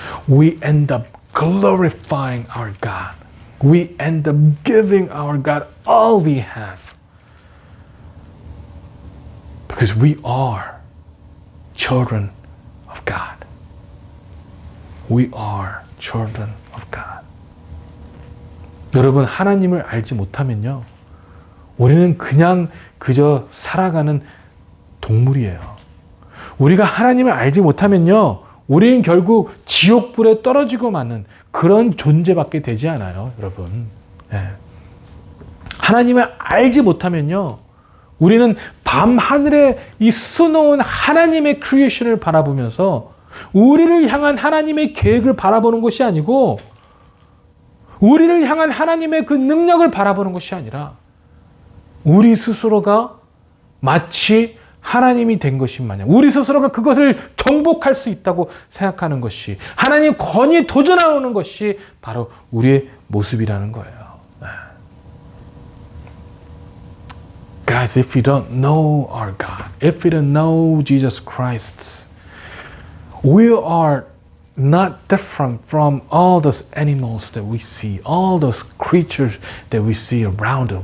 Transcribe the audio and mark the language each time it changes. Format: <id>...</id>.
<en>We end up glorifying our God. We end up giving our God all we have. Because we are children of God. We are children of God.</en> <ko>여러분, 하나님을 알지 못하면요, 우리는 그냥 그저 살아가는 동물이에요. 우리가 하나님을 알지 못하면요, 우리는 결국 지옥불에 떨어지고 마는 그런 존재밖에 되지 않아요, 여러분. 네. 하나님을 알지 못하면요, 우리는 밤하늘에 이 수놓은 하나님의 크리에이션을 바라보면서 우리를 향한 하나님의 계획을 바라보는 것이 아니고, 우리를 향한 하나님의 그 능력을 바라보는 것이 아니라 우리 스스로가 마치 하나님이 된 것인 마냥, 우리 스스로가 그것을 정복할 수 있다고 생각하는 것이, 하나님 권위에 도전하는 것이 바로 우리의 모습이라는 거예요.</ko> <en>Guys, if we don't know our God, if we don't know Jesus Christ, we are not different from all those animals that we see, all those creatures that we see around us.</en>